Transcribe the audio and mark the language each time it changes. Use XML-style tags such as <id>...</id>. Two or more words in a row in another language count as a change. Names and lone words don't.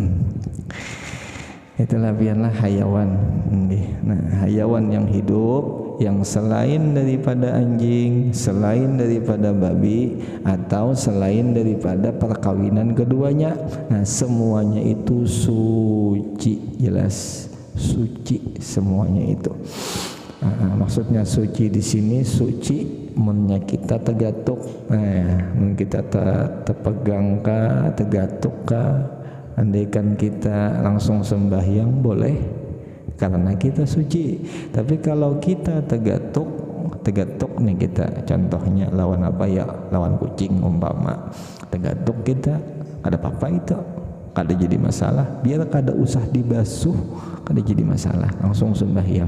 <id>Itulah biarlah hayawan. Nah hayawan yang hidup, yang selain daripada anjing, selain daripada babi, atau selain daripada perkawinan keduanya, nah semuanya itu suci. Jelas suci semuanya itu.</id> <bjn>Maksudnya suci di sini suci munnya kita tegatuk, mun kita terpegang ka, tegatuk ka, andaikan kita langsung sembahyang boleh karena kita suci. Tapi kalau kita tegatuk nih kita, contohnya lawan apa ya, lawan kucing umpama, tegatuk kita kada apa-apa itu, kada jadi masalah, biar kada usah dibasuh, kada jadi masalah, langsung sembahyang.</bjn>